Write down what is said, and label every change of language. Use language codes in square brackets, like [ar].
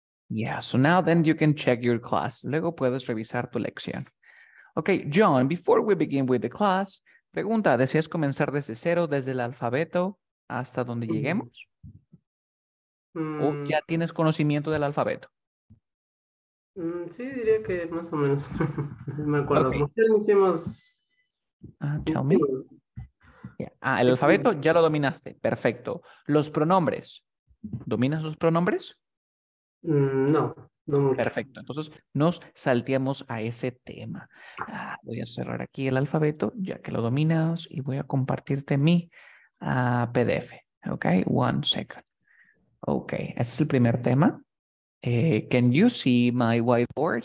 [en] Yeah, so now then you can check your class. [es] Luego puedes revisar tu lección. Okay, John, before we begin with the class, pregunta, ¿deseas comenzar desde cero, desde el alfabeto hasta donde lleguemos? ¿O Mm, ya tienes conocimiento del alfabeto? sí, diría que más o menos. Me acuerdo. Okay, Como que hicimos. tell me. Yeah. El alfabeto ya lo dominaste. Perfecto. Los pronombres. ¿Dominas los pronombres? No, no mucho. Perfecto. Entonces nos salteamos a ese tema. Voy a cerrar aquí el alfabeto ya que lo dominas y voy a compartirte mi PDF. Ok, one second. Ok, ese es el primer tema. [en] Can you see my whiteboard?